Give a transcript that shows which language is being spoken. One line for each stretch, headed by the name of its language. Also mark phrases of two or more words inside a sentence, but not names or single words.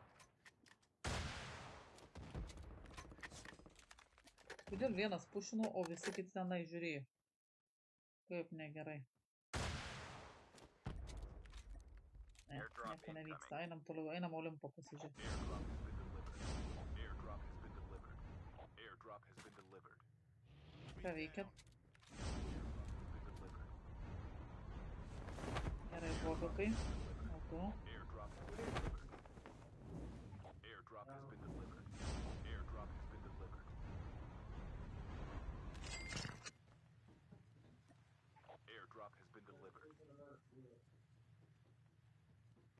Lithuanian: Kodėl vienas pušino, o visi kiti tenai žiūrėjo? Kaip negerai. Ne, nieko nevyksta. Einam toliau, einam Olimpo pasižiūrėti.
English: Airdrop has been delivered. Airdrop has been delivered.
Lithuanian: Ką veikiat?
English: Been delivered.
Lithuanian: Gerai, blogai. O tu?
English: Airdrop has been delivered. Airdrop has been delivered. Airdrop has been delivered. Airdrop has been delivered.